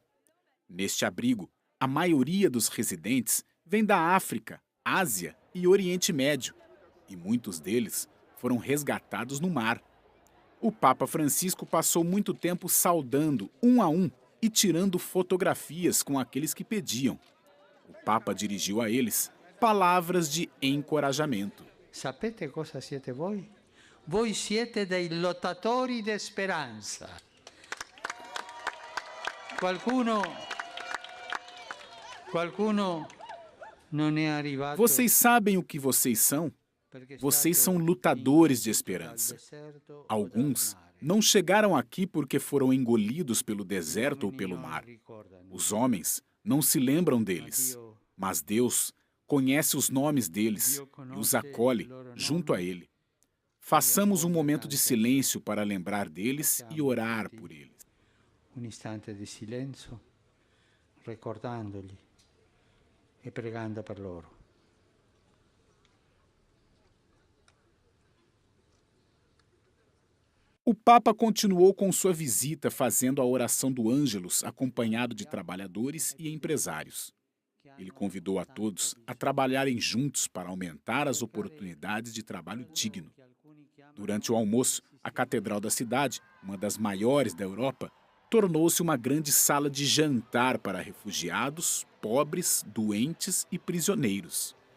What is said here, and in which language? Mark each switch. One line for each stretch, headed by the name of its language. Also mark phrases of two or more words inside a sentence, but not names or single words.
Portuguese: Neste abrigo, a maioria dos residentes vem da África, Ásia e Oriente Médio, e muitos deles foram resgatados no mar. O Papa Francisco passou muito tempo saudando um a um e tirando fotografias com aqueles que pediam. O Papa dirigiu a eles palavras de encorajamento.
Italian: Sapete cosa siete voi? Voi siete dei lottatori di speranza. Qualcuno non è arrivato.
Portuguese: Vocês sabem o que vocês são? Vocês são lutadores de esperança. Alguns não chegaram aqui porque foram engolidos pelo deserto ou pelo mar. Os homens não se lembram deles, mas Deus conhece os nomes deles e os acolhe junto a Ele. Façamos um momento de silêncio para lembrar deles e orar por eles. Um instante de silêncio, recordando-lhe e pregando
Italian: per loro.
Portuguese: Papa continuou com sua visita fazendo a oração do Ângelus, acompanhado de trabalhadores e empresários. Ele convidou a todos a trabalharem juntos para aumentar as oportunidades de trabalho digno. Durante o almoço, a Catedral da cidade, uma das maiores da Europa, tornou-se uma grande sala de jantar para refugiados, pobres, doentes e prisioneiros.